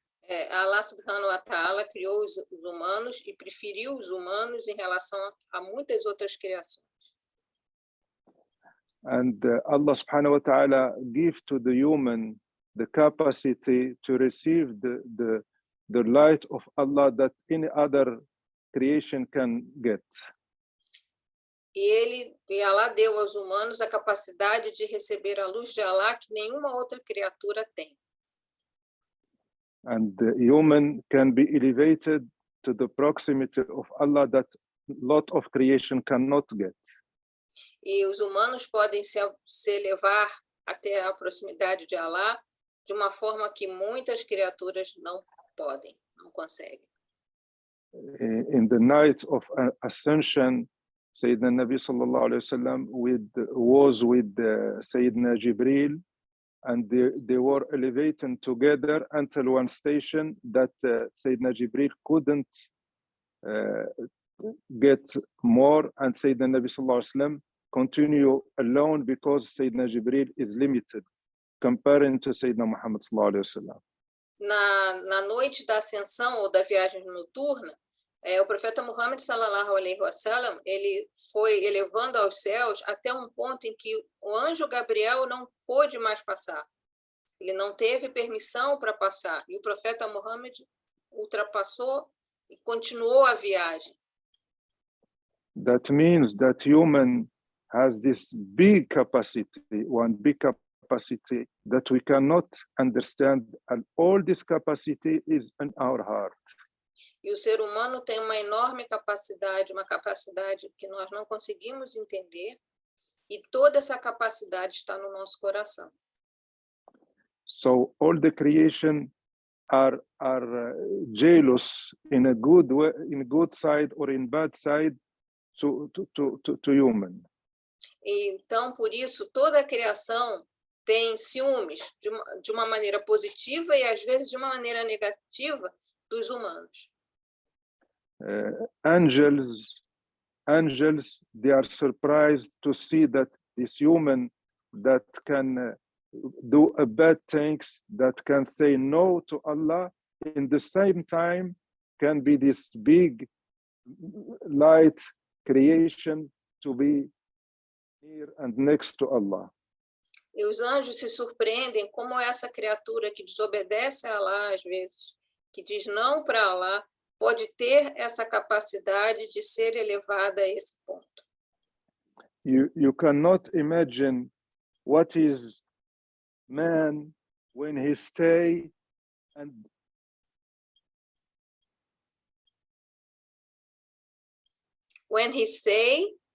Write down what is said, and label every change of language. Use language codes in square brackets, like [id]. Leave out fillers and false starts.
[pt] Allah subhanahu wa ta'ala criou os humanos e preferiu os humanos em relação a muitas outras criações. [en] And Allah subhanahu wa ta'ala give to the human the capacity to receive the light of Allah that any other creation can get. [pt] E Allah deu aos humanos a capacidade de receber a luz de Allah que nenhuma outra criatura tem. [en] And the human can be elevated to the proximity of Allah that lot of creation cannot get. [pt] E os humanos podem se elevar até a proximidade de Allah de uma forma que muitas criaturas não podem, não conseguem. [en] In the night of ascension, Sayyidina Nabi sallallahu alayhi wa sallam was with Sayyidina Jibril, and they were elevating together until one station that Sayyidina Jibril couldn't get more, and Sayyidina Nabi sallallahu alayhi wa sallam continue alone because Sayyidina Jibril is limited comparing to Sayyidina Muhammad sallallahu alayhi wa sallam. [pt] Na noite da ascensão ou da viagem noturna, o profeta Muhammad sallallahu alaihi wasallam, ele foi elevando aos céus até um ponto em que o anjo Gabriel não pôde mais passar. Ele não teve permissão para passar. E o profeta Muhammad ultrapassou e continuou a viagem. [en] That means that human has this big capacity, one big capacity that we cannot understand, and all this capacity is in our heart. [pt] E o ser humano tem uma enorme capacidade, uma capacidade que nós não conseguimos entender, e toda essa capacidade está no nosso coração. [en] So all the creation are jealous in a good way, in good side or in bad side to human. [pt] E então, por isso, toda a criação tem ciúmes de uma maneira positiva e às vezes de uma maneira negativa dos humanos. [en] Angels, they are surprised to see that this human that can do a bad things, that can say no to Allah, in the same time can be this big light creation to be near and next to Allah. [pt] E os anjos se surpreendem como essa criatura que desobedece a Allah às vezes, que diz não para Allah, pode ter essa capacidade de ser elevada a esse ponto. [en] You cannot imagine what is man when he stay and When he stay,